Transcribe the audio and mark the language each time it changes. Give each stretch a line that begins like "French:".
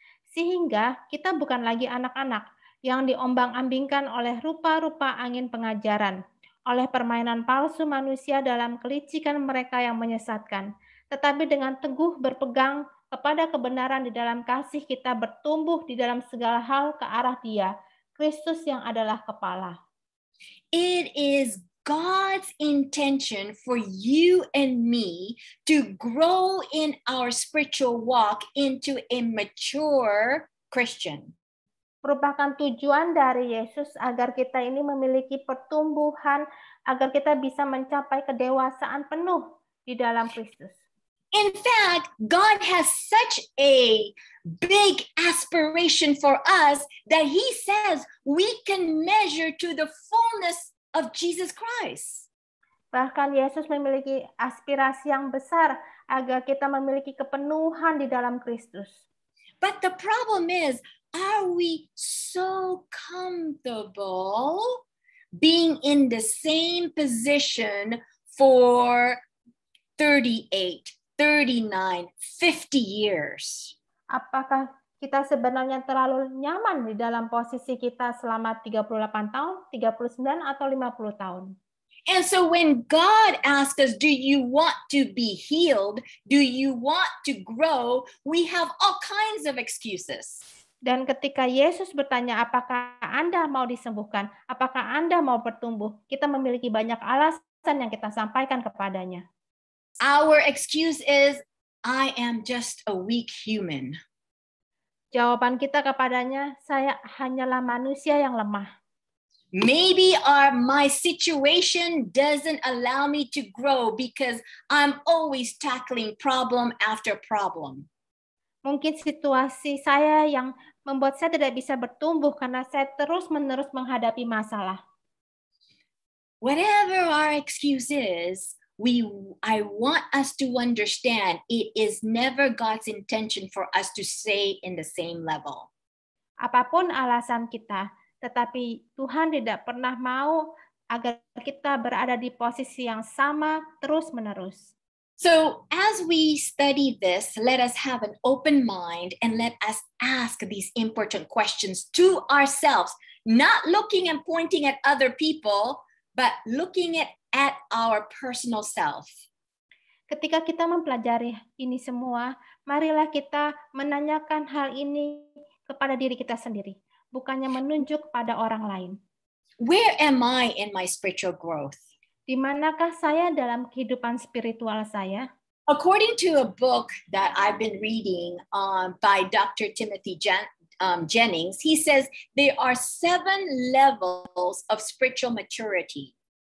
Indonesian: Sehingga kita bukan lagi anak-anak yang diombang-ambingkan oleh rupa-rupa angin pengajaran, oleh permainan palsu manusia dalam kelicikan mereka yang menyesatkan, tetapi dengan teguh berpegang kepada kebenaran di dalam kasih kita bertumbuh di dalam segala hal ke arah Dia, Kristus yang adalah kepala.
English: It is God's intention for you and me to grow in our spiritual walk into a mature Christian.
Indonesian: Merupakan tujuan dari Yesus agar kita ini memiliki pertumbuhan, agar kita bisa mencapai kedewasaan penuh di dalam Kristus.
English: In fact, God has such a big aspiration for us that He says we can measure to the fullness of Jesus Christ.
Indonesian: Bahkan Yesus memiliki aspirasi yang besar agar kita memiliki kepenuhan di dalam Kristus.
English: But the problem is, are we so comfortable being in the same position for 38, 39, 50 years?
Indonesian: Apakah kita sebenarnya terlalu nyaman di dalam posisi kita selama 38 tahun, 39 atau 50 tahun?
English: And so when God asks us, do you want to be healed? Do you want to grow? We have all kinds of excuses.
Indonesian: Dan ketika Yesus bertanya, apakah Anda mau disembuhkan? Apakah Anda mau bertumbuh? Kita memiliki banyak alasan yang kita sampaikan kepadanya.
English: Our excuse is, I am just a weak human.
Indonesian: Jawaban kita kepadanya, saya hanyalah manusia yang lemah.
English: Maybe my situation doesn't allow me to grow because I'm always tackling problem after problem.
Indonesian: Mungkin situasi saya yang membuat saya tidak bisa bertumbuh karena saya terus-menerus menghadapi masalah.
English: Whatever our excuse is, I want us to understand it is never God's intention for us to stay in the same level.
Indonesian: Apapun alasan kita, tetapi Tuhan tidak pernah mau agar kita berada di posisi yang sama terus-menerus.
English: So as we study this, let us have an open mind and let us ask these important questions to ourselves, not looking and pointing at other people, but looking at our personal self.
Indonesian: Ketika kita mempelajari ini semua, marilah kita menanyakan hal ini kepada diri kita sendiri, bukannya menunjuk pada orang lain.
English: Where am I in my spiritual growth?
Indonesian: Di manakah saya dalam kehidupan spiritual saya?
English: According to a book that I've been reading by Dr. Timothy Jennings, he says there are 7 levels of spiritual maturity.